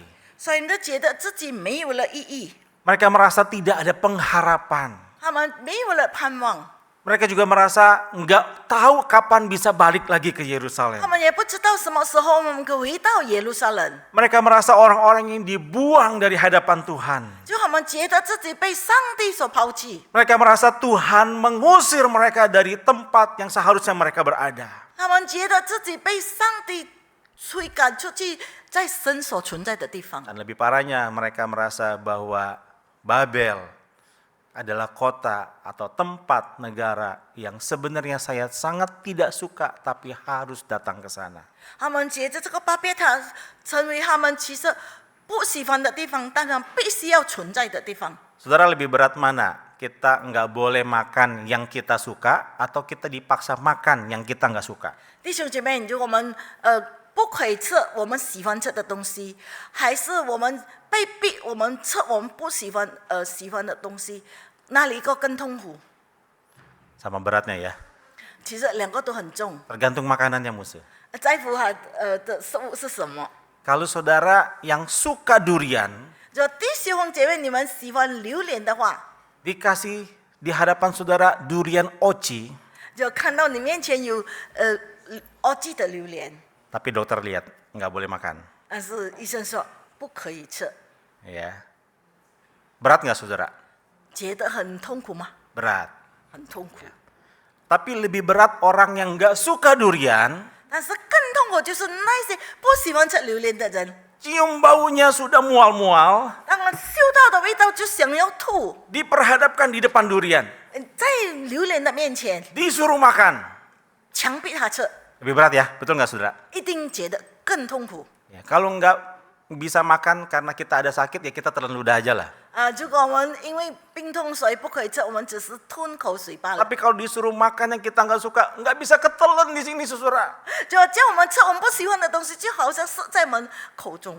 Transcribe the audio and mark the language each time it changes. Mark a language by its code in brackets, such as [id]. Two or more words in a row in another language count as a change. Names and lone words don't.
[zh] 所以，他觉得自己没有了意义， [id] Mereka merasa tidak ada pengharapan. [zh] 他们没有了盼望， [id] Mereka juga merasa nggak tahu kapan bisa balik lagi ke Yerusalem. [zh] 他们也不知道什么时候我们可以回到耶路撒冷。 [id] Mereka merasa orang-orang yang dibuang dari hadapan Tuhan. [zh] 就他们觉得自己被上帝所抛弃， [id] Mereka merasa Tuhan mengusir mereka dari tempat yang seharusnya mereka berada. [zh] 他们觉得自己被上帝驱赶出去，在神所存在的地方。 [id] Dan lebih parahnya mereka merasa bahwa Babel adalah kota atau tempat negara yang sebenarnya saya sangat tidak suka tapi harus datang ke sana. [zh] 他们觉得这个巴别塔成为他们其实不喜欢的地方，但是必须要存在的地方。 [id] Saudara, lebih berat mana? Kita nggak boleh makan yang kita suka atau kita dipaksa makan yang kita nggak suka? [zh] 弟兄姐妹，如果我们不可以吃我们喜欢吃的东西，还是我们被逼我们吃我们不喜欢喜欢的东西，哪里一个更痛苦？ [id] Sama beratnya ya. [zh] 其实两个都很重， [id] Tergantung makanannya musuh. [zh] 在乎他的食物是什么。 [id] Kalau saudara yang suka durian, [zh] 就弟兄姐妹，你们喜欢榴莲的话， [id] dikasih di hadapan saudara durian oci, [zh] 就看到你面前有欧记的榴莲， [id] tapi dokter lihat nggak boleh makan. [zh] 但是医生说不可以吃， [id] Ya. Berat nggak saudara? [zh] 觉得很痛苦吗？ [id] Berat. [zh] 很痛苦。 [id] Tapi lebih berat orang yang nggak suka durian, [zh] 但是更痛苦就是那些不喜欢吃榴莲的人， [id] cium baunya sudah mual-mual, [zh] 当然嗅到的味道就想要吐。 [id] diperhadapkan di depan durian, [zh] 在榴莲的面前， [id] disuruh makan. [zh] 强逼他吃， [id] Lebih berat ya, betul nggak saudara? [zh] 一定觉得更痛苦。 [id] Ya, kalau nggak bisa makan karena kita ada sakit, ya kita telan ludah aja lah. [zh] 如果我们因为病痛所以不可以吃，我们只是吞口水罢了。 [id] Tapi kalau disuruh makan yang kita nggak suka, nggak bisa ketelan di sini, saudara. [zh] 就叫我们吃我们不喜欢的东西，就好像是在我们口中。